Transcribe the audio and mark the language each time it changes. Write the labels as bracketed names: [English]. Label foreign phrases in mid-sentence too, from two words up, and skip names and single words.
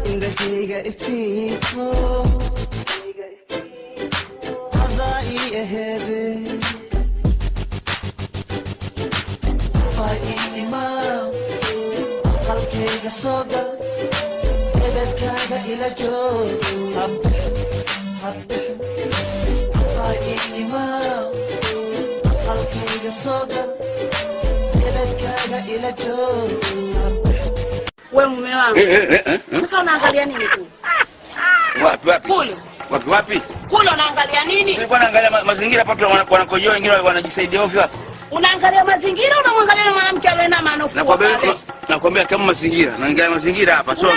[Somali] qalbigayga iftiinko adaa ii aheede fay ii imaa qalbigayga soo gal edadkaaga ila joog fay ii imaa qalbigayga soo gal edadkaaga ila joog. [Swahili] Wewe mume wangu. Sasa unaangalia nini kule? Wapi? Kule. Wapi? Kule unaangalia nini? Nilikuwa naangalia mazingira pato wanakojoa wengine wanajisaidia ovyo hapa. Unaangalia mazingira au unamwangalia mwanamke aliyena anofua? Nakwambia kama mazingira, naangalia mazingira hapa sio.